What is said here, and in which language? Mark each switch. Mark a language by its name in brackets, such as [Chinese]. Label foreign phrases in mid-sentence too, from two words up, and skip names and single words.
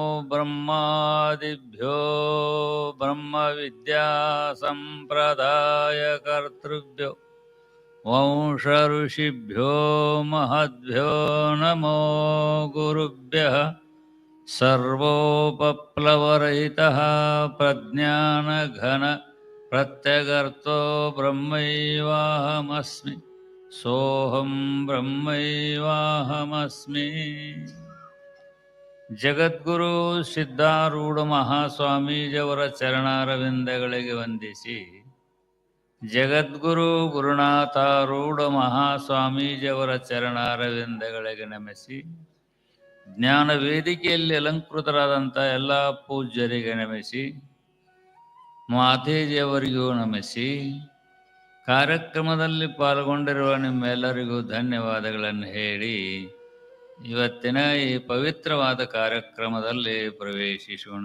[Sanskrit] ब्रह्मादिभ्यो ब्रह्मविद्यासम्प्रदायकर्तृभ्यो वंश ऋषिभ्यो महद्भ्यो नमो गुरुभ्यः। सर्वोपप्लवरहितः प्रज्ञानघन प्रत्यगर्तो ब्रह्मैवाहमस्मि सोऽहं ब्रह्मैवाहमस्मि। [Kannada] ಜಗದ್ಗುರು ಸಿದ್ಧಾರೂಢ ಮಹಾಸ್ವಾಮೀಜಿಯವರ ಚರಣಾರವಿಂದಗಳಿಗೆ ವಂದಿಸಿ, ಜಗದ್ಗುರು ಗುರುನಾಥಾರೂಢ ಮಹಾಸ್ವಾಮೀಜಿಯವರ ಚರಣಾರವಿಂದಗಳಿಗೆ ನಮಿಸಿ, ಜ್ಞಾನ ವೇದಿಕೆಯಲ್ಲಿ ಅಲಂಕೃತರಾದಂಥ ಎಲ್ಲ ಪೂಜ್ಯರಿಗೆ ನಮಿಸಿ, ಮಾತೇಜಿಯವರಿಗೂ ನಮಿಸಿ, ಕಾರ್ಯಕ್ರಮದಲ್ಲಿ ಪಾಲ್ಗೊಂಡಿರುವ ನಿಮ್ಮೆಲ್ಲರಿಗೂ ಧನ್ಯವಾದಗಳನ್ನು ಹೇಳಿ ಇವತ್ತಿನ ಈ ಪವಿತ್ರವಾದ ಕಾರ್ಯಕ್ರಮದಲ್ಲಿ ಪ್ರವೇಶಿಸೋಣ.